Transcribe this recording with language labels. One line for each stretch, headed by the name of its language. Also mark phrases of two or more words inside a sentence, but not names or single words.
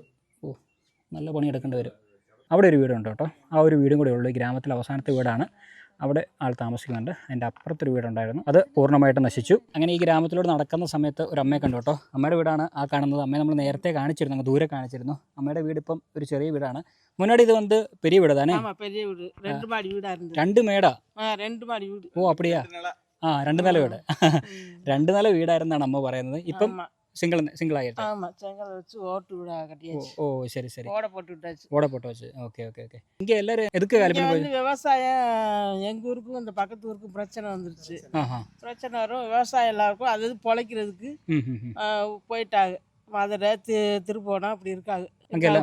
Malayalam: നല്ല പണി എടുക്കേണ്ടി വരും. അവിടെ ഒരു വീടുണ്ട് കേട്ടോ. ആ ഒരു വീടും കൂടെ ഉള്ളൂ. ഈ ഗ്രാമത്തിലെ അവസാനത്തെ വീടാണ്. അവിടെ ആൾ താമസിക്കുന്നുണ്ട്. അതിൻ്റെ അപ്പുറത്തൊരു വീടുണ്ടായിരുന്നു, അത് പൂർണ്ണമായിട്ട് നശിച്ചു. അങ്ങനെ ഈ ഗ്രാമത്തിലൂടെ നടക്കുന്ന സമയത്ത് ഒരു അമ്മയെ കണ്ടു കേട്ടോ. അമ്മയുടെ വീടാണ് ആ കാണുന്നത്. അമ്മയെ നമ്മൾ നേരത്തെ കാണിച്ചിരുന്നു, അങ്ങ് ദൂരെ കാണിച്ചിരുന്നു. അമ്മയുടെ വീട് ഇപ്പം ഒരു ചെറിയ വീടാണ്. മുன்னாடி ഇത്
Tamil: வந்து பெரிய வீடு தானே? ஆமா, பெரிய வீடு. 2 மாடி வீடா இருந்தது. 2 மேடா? 2 மாடி வீடு.
Malayalam: ഓ அப்படியா? 2 നില വീട്. 2 നില വീടായിരുന്നാണ് അമ്മ പറയുന്നത്. ഇപ്പം സിംഗിൾ ആയിട്ട്.
Tamil: ஆமா, செங்கல் வச்சு ஓட்டு வீடா கட்டியாச்சு. ஓ சரி சரி. ஓட போட்டு விட்டாச்சு. ஓட போட்டு வச்சு. ஓகே ஓகே ஓகே. இங்கே எல்லாரும் எதுக்கு வேலை பண்ணி போய்? விவசாயம் எங்க ஊருக்கும் இந்த பக்கத்து ஊருக்கும் பிரச்சனை வந்துருச்சு. பிரச்சனை வரும், விவசாயம் எல்லாருக்கும் அது பொழைக்கிறதுக்கு போயிட்டாங்க. மதுரை, திருப்போணம் அப்படி இருக்காங்க.